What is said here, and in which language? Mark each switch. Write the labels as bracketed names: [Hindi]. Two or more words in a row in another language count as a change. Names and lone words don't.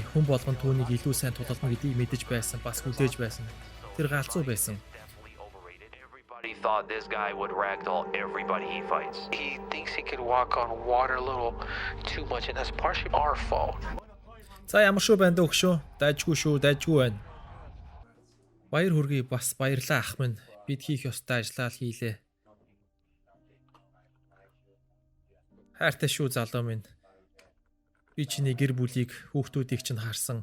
[Mongolian] Хүн болгон түүнийг илүү сайн тулална гэдгийг мэдэж байсан, бас хүлээж байсан. Тэр галзуу байсан. [English] Everybody thought this guy would ragdoll everybody he fights. He thinks he could walk on water a little too much, and that's partially our fault. [Mongolian] За ямар шүү байна дөө өгшөө. Дайжгүй байна. Баяр хүргэе, бас баярлаа ах минь. Бид хийх ёстой ажлаа хийлээ. Хайртай шүү залуу минь. Би чиний гэр бүлийг, хүүхдүүдийг чинь харсан.